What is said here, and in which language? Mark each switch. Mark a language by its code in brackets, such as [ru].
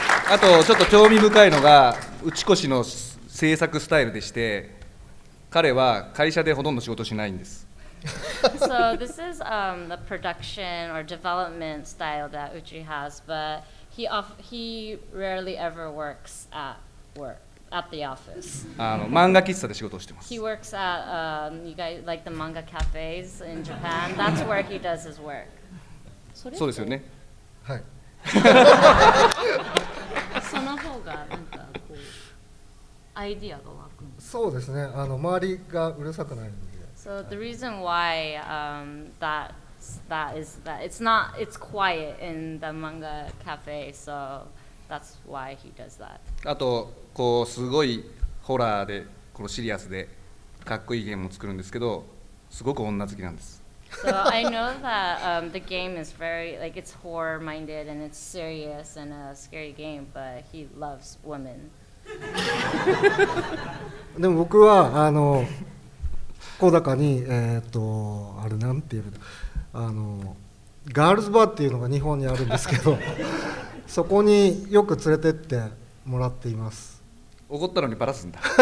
[ja] あとちょっと興味深いのが内越の制作スタイルでして、彼は会社でほとんど仕事しないんです。 [en] So this is the production or development style that Uchi has, but he rarely ever works at the office. [ja] 漫画喫茶で仕事をしてます。 [en] He works at you guys like the manga cafes in Japan. That's where he does his work. [ja] そうですよね。はい。その方がなんかこうアイディアが湧くんです。そうですね。周りがうるさくないので。 [en] So the reason why that is that it's quiet in the manga cafe, so that's why he does that. [ja] あとこうすごいホラーでこのシリアスでかっこいいゲームを作るんですけど、すごく女好きなんです。 [en] So I know that the game is very like it's horror minded and it's serious and a scary game, but he loves women. [ja] でも僕は小高にあれなんていうのガールズバーっていうのが日本にあるんですけどそこによく連れてってもらっています。怒ったのにバラすんだ。